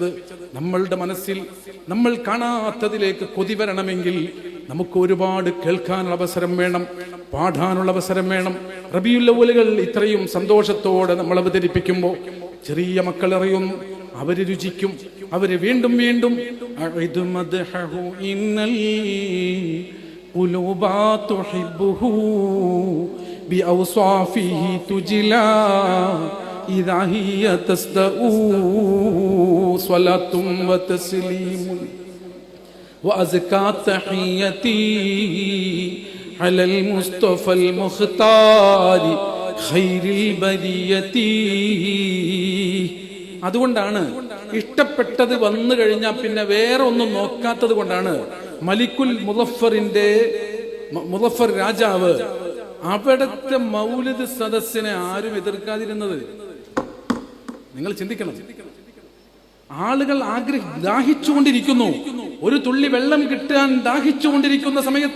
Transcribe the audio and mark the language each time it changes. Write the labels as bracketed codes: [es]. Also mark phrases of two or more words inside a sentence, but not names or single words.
[ml] നമ്മളുടെ മനസ്സിൽ നമ്മൾ കാണാത്തതിലേക്ക് കൊതി വരണമെങ്കിൽ നമുക്ക് ഒരുപാട് കേൾക്കാനുള്ള അവസരം വേണം, പാടാനുള്ള അവസരം വേണം. റബീഉൽ അവ്വലുകൾ ഇത്രയും സന്തോഷത്തോടെ നമ്മൾ അവതരിപ്പിക്കുമ്പോൾ ചെറിയ മക്കൾ അറിയും, അവര് രുചിക്കും, അവര് വീണ്ടും വീണ്ടും [ar] قلوبا تحبه بأوصافه تجلى إذا هي تسدأ صلاة وتسليم وأزكى تحيتي على المصطفى المختار خير البرية. [ml] അതുകൊണ്ടാണ് ഇഷ്ടപ്പെട്ടത് വന്നു കഴിഞ്ഞാൽ പിന്നെ വേറെ ഒന്നും നോക്കാത്തത് കൊണ്ടാണ് മലിക്കുൽ മുളഫർ രാജാവ് അവിടുത്തെ മൗലിദ് സദസ്സിനെ ആരും എതിർക്കാതിരുന്നത്. നിങ്ങൾ ചിന്തിക്കണം, ആളുകൾ ദാഹിച്ചുകൊണ്ടിരിക്കുന്നു, ഒരു തുള്ളി വെള്ളം കിട്ടാൻ ദാഹിച്ചുകൊണ്ടിരിക്കുന്ന സമയത്ത്